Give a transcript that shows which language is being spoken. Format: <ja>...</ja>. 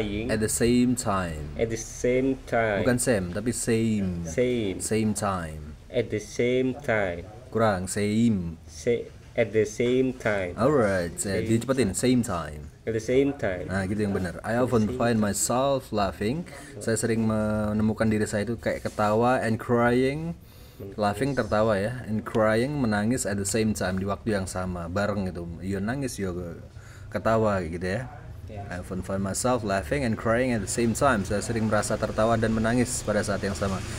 <en>At the same time.</en> <id>Bukan</id> <en>same</en> <id>tapi</id> <en>same. Same time. At the same time.</en> <id>Kurang same.</id> <en>At the same time. Alright,</en> <id>dicepetin,</id> <en>same time. At the same time.</en> <id>Nah, gitu yang benar.</id> <en>I often find myself laughing.</en> <id>Saya sering menemukan diri saya itu kayak ketawa,</id> <en>and crying.</en> <id>Laughing tertawa ya,</id> <en>and crying</en> <id>menangis</id> <en>at the same time,</en> <id>di waktu yang sama, bareng gitu.</id> <jv>Yo nangis yo ketawa gitu ya.</jv> <en>I often find myself laughing and crying at the same time.</en> <id>Saya sering merasa tertawa dan menangis pada saat yang sama.</id>